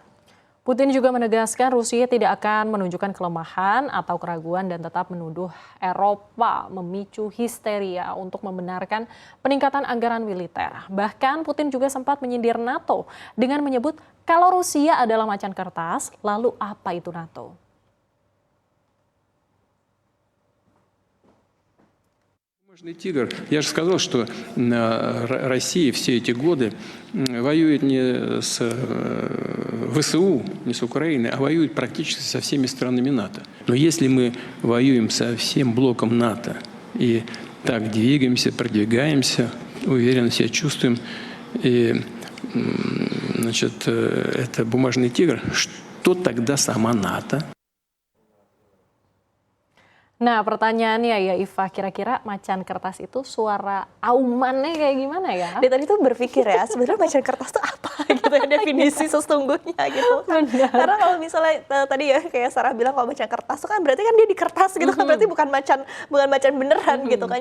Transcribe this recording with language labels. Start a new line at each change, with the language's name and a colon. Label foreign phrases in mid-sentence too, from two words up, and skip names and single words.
Indonesian: Putin juga menegaskan Rusia tidak akan menunjukkan kelemahan atau keraguan dan tetap menuduh Eropa memicu histeria untuk membenarkan peningkatan anggaran militer. Bahkan Putin juga sempat menyindir NATO dengan menyebut kalau Rusia adalah macan kertas, lalu apa itu NATO?
Russian: Бумажный тигр. Я же сказал, что Россия все эти годы воюет не с ВСУ, не с Украиной, а воюет практически со всеми странами НАТО. Но если мы воюем со всем блоком НАТО и так двигаемся, продвигаемся, уверенно себя чувствуем, и, значит, это бумажный тигр, что тогда сама НАТО?
Indonesian: Nah pertanyaannya ya Iva, kira-kira macan kertas itu suara aumannya kayak gimana ya? Dia tadi tuh berpikir ya, sebenarnya macan kertas itu apa gitu ya, definisi sesungguhnya gitu kan. Karena kalau misalnya tadi ya kayak Sarah bilang kalau macan kertas itu kan berarti kan dia di kertas gitu kan, berarti bukan macan beneran gitu kan.